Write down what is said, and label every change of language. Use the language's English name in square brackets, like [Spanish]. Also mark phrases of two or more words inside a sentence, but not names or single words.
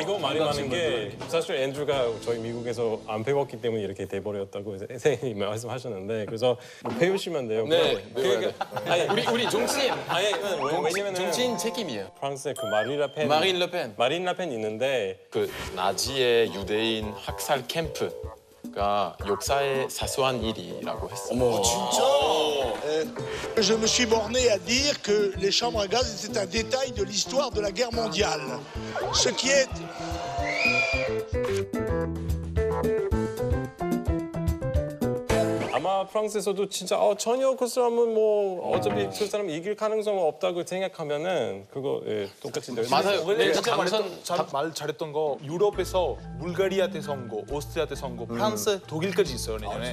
[Korean] 이거 말이 많은 게 사실 앤드류가 저희 미국에서 안 배웠기 때문에 이렇게 돼버렸다고 선생님이 말씀하셨는데 그래서 뭐 배우시면 돼요. 네, 아니 우리 정치인 왜냐면은 정치인 책임이에요. 프랑스의 그 마린 르펜 마린 르펜 있는데 그 나치의 유대인 학살 캠프가 역사의 사소한 일이라고 했어요. [French] Je me suis borné à dire que les chambres à gaz étaient un détail de l'histoire de la guerre mondiale. Ce qui est... [Korean] 아마 프랑스에서도 진짜 전혀 그 사람은 뭐 어차피 그 사람 이길 가능성은 없다고 생각하면은 그거 똑같이 될 맞아요. 원래 진짜 진짜 말 잘했던 거 유럽에서 불가리아 대 선거, 오스트리아 대 선거, 프랑스, 독일까지 있어요 내년에.